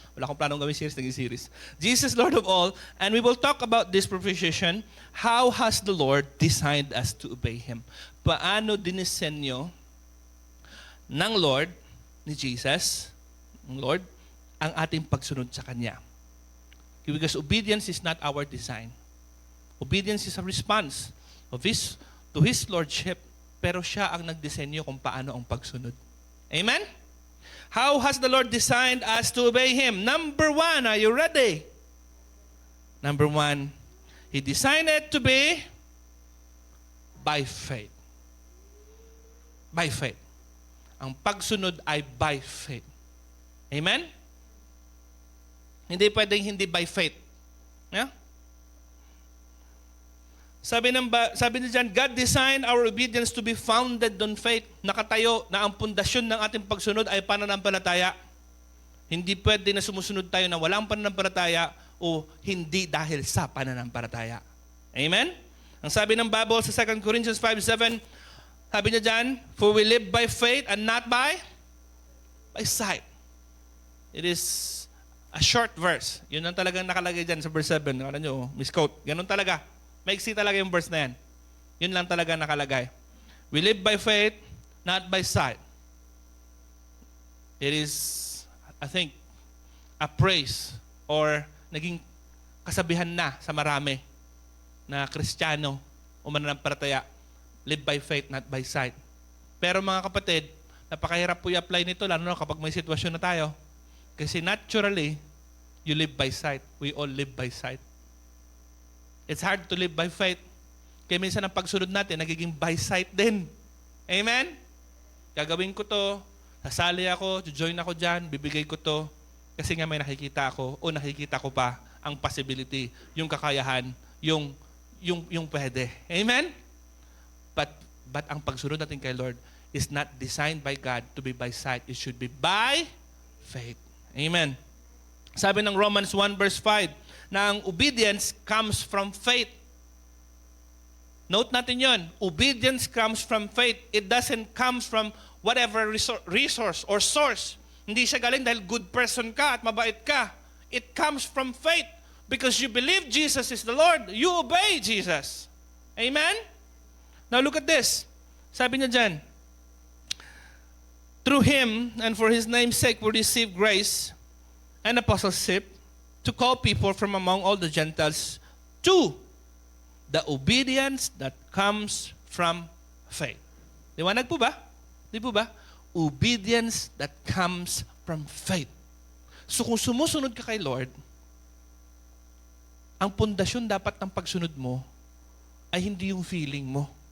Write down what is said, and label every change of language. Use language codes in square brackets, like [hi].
[tl] Wala akong planong gawin series, naging series. [en] Jesus, Lord of all, and we will talk about this proposition, how has the Lord designed us to obey Him? [tl] Paano dinisenyo ng Lord, ni Jesus, ng Lord, ang ating pagsunod sa Kanya? [en] Because obedience is not our design. Obedience is a response to His Lordship, [tl] pero siya ang nagdisenyo kung paano ang pagsunod. [en] Amen? How has the Lord designed us to obey Him? Number 1, are you ready? Number 1, He designed it to be by faith. By faith. [tl] Ang pagsunod ay [en] by faith. Amen? [tl] Hindi pwedeng hindi [en] by faith. [tl] Yeah? Sabi niya dyan, [en] God designed our obedience to be founded on faith. [tl] Nakatayo na ang pundasyon ng ating pagsunod ay pananampalataya. Hindi pwede na sumusunod tayo na walang pananampalataya o hindi dahil sa pananampalataya. Amen? Ang sabi ng Bible sa 2 Corinthians 5:7, sabi niya dyan, [en] for we live by faith and not by sight. It is a short verse. [tl] Yun ang talagang nakalagay dyan sa verse 7. Kala nyo, misquote. Ganun talaga. Maiksi talaga yung verse na yan. Yun lang talaga nakalagay. [en] We live by faith, not by sight. It is, I think, a praise or [tl] naging kasabihan na sa marami na Kristiyano o mananampalataya. [en] Live by faith, not by sight. [tl] Pero mga kapatid, napakahirap po i-apply nito, lalo na kapag may sitwasyon na tayo. [en] Kasi naturally, you live by sight. We all live by sight. It's hard to live by faith. [tl] Kaya minsan ang pagsunod natin, nagiging [en] by sight [tl] din. Amen? Gagawin ko to, sasali ako, join ako dyan, bibigay ko to, kasi nga may nakikita ako, o nakikita ko pa ang possibility, yung kakayahan, yung pwede. Amen? [en] But [tl] ang pagsunod natin kay Lord [en] is not designed by God to be by sight. It should be by faith. Amen. Sabi ng Romans 1 verse 5, na ang obedience comes from faith. [tl] Note natin yon. [en] Obedience comes from faith. It doesn't come from whatever resource or source. [tl] Hindi siya galing dahil good person ka at mabait ka. [en] It comes from faith. Because you believe Jesus is the Lord. You obey Jesus. Amen? Now look at this. Sabi niya dyan, through him and for his name's sake we receive grace and apostleship to call people from among all the Gentiles to the obedience that comes from faith. [tl] Liwanag po ba? Di po ba? [en] Obedience that comes from faith. [tl] So kung sumusunod ka kay Lord, ang pundasyon dapat ng pagsunod mo ay hindi yung feeling mo.